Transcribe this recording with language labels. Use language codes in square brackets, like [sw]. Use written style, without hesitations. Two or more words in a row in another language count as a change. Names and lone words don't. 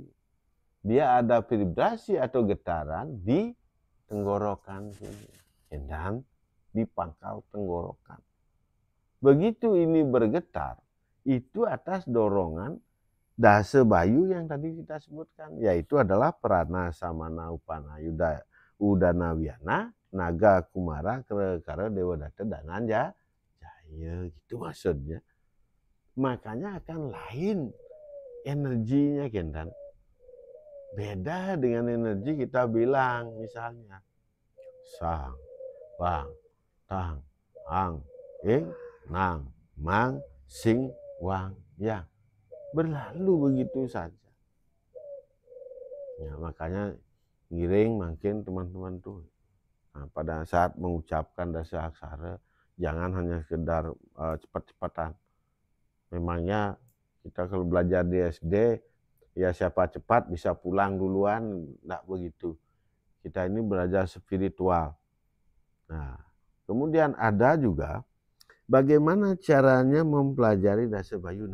[id] Dia ada vibrasi atau getaran di tenggorokan sini. Dan di pangkal tenggorokan. Begitu ini bergetar, itu atas dorongan dasa bayu yang tadi kita sebutkan, yaitu adalah prana samana upana udana wiyana naga kumara kara dewa data dan anja jaya, gitu maksudnya. Makanya akan lain energinya kan, beda dengan energi kita bilang misalnya sang bang tang ang ing nang mang sing wang yang berlalu begitu saja. Ya, makanya ngiring makin teman-teman tuh. Nah, pada saat mengucapkan dasa aksara jangan hanya sekedar cepat-cepatan. Memangnya kita kalau belajar di SD ya siapa cepat bisa pulang duluan, enggak begitu. Kita ini belajar spiritual. Nah, kemudian ada juga bagaimana caranya mempelajari dasa bayu.